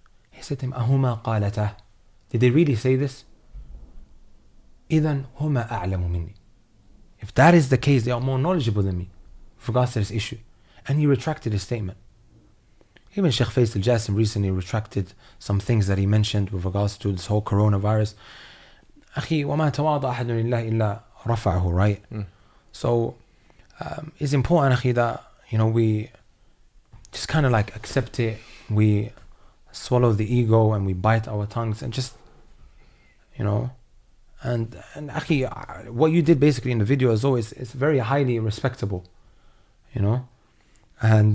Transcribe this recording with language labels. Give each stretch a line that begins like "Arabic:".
English: He said to him,
Arabic: Ahuma qalatah.
English: Did they really say this?
Arabic: Idhan huma a'lamu minni.
English: If that is the case, they are more knowledgeable than me with regards to this issue. And he retracted his statement. Even Sheikh Faisal Jassim recently retracted some things that he mentioned with regards to this whole coronavirus.
Arabic: Akhi, وَمَا تَوَاضَ أَحَدٌ لِلَّهِ إِلَّا رَفَعَهُ, right?
English: So it's important, Akhi, that we just kind of like accept it. We swallow the ego and we bite our tongues and just, and Akhi, what you did basically in the video as always is very highly respectable, and